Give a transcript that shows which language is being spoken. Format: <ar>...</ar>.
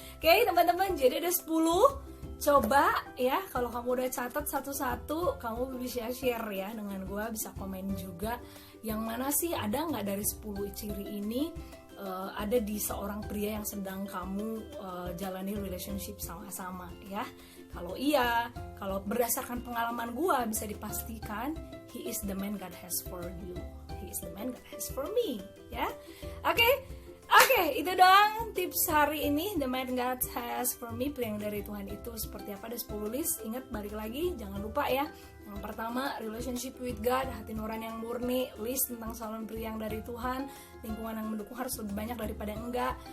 <id>Oke teman-teman, jadi ada 10. Coba ya, kalau kamu udah catat satu-satu, kamu bisa share ya dengan gue, bisa komen juga yang mana sih, ada nggak dari 10 ciri ini ada di seorang pria yang sedang kamu jalani relationship sama-sama ya. Kalau iya, kalau berdasarkan pengalaman gue bisa dipastikan</id> <en>he is the man God has for you, he is the man God has for me ya.</en> <id>Oke, itu doang tips hari ini.</id> <en>The man God has for me,</en> <id>pria yang dari Tuhan itu seperti apa, ada 10 list. Ingat, balik lagi, jangan lupa ya. Yang pertama,</id> <en>relationship with God,</en> <id>hati nurani yang murni. List tentang calon pria yang dari Tuhan. Lingkungan yang mendukung harus lebih banyak daripada enggak.</id>